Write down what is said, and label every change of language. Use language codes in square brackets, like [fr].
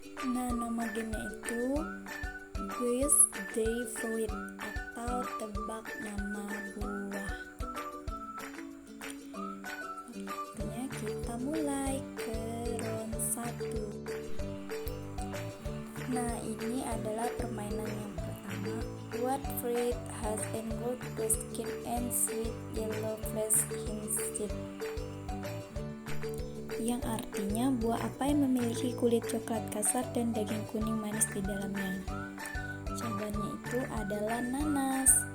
[id] Nah, nama gamenya itu Guess the Fruit atau tebak nama buah. Artinya kita mulai ke round 1. Nah, ini adalah permainan yang pertama. [en] What fruit has a gold skin and sweet yellow flesh inside? [id] Yang artinya buah apa yang memiliki kulit coklat kasar dan daging kuning manis di dalamnya. Jawabannya itu adalah nanas.